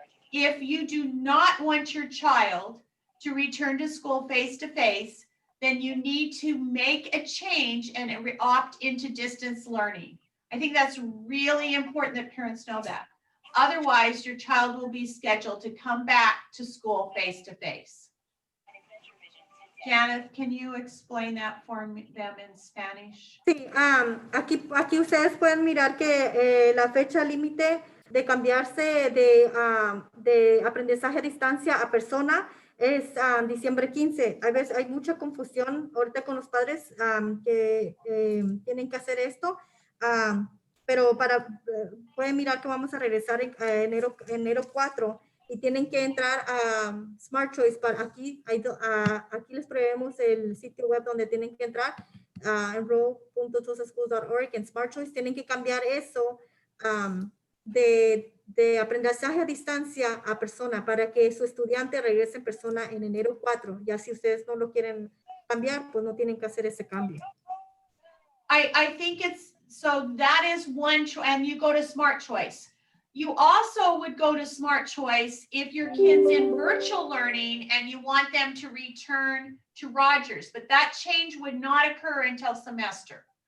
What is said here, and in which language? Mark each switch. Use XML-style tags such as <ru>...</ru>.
<en>If you do not want your child to return to school face-to-face, then you need to make a change and opt into distance learning. I think that's really important that parents know that. Otherwise, your child will be scheduled to come back to school face-to-face. Janet, can you explain that for them in Spanish?</en> <es>Sí, aquí ustedes pueden mirar que la fecha límite de cambiarse de aprendizaje a distancia a persona es diciembre 15. A veces hay mucha confusión ahorita con los padres que tienen que hacer esto, pero pueden mirar que vamos a regresar en enero 4 y tienen que entrar a Smart Choice. Aquí les proveemos el sitio web donde tienen que entrar, enroll.tulsaschools.org en Smart Choice. Tienen que cambiar eso de aprendizaje a distancia a persona para que su estudiante regrese en persona en enero 4. Ya si ustedes no lo quieren cambiar, pues no tienen que hacer ese cambio.</es> <en>I think it's, so that is one, and you go to Smart Choice. You also would go to Smart Choice if your kid's in virtual learning and you want them to return to Rogers, but that change would not occur until semester.</en>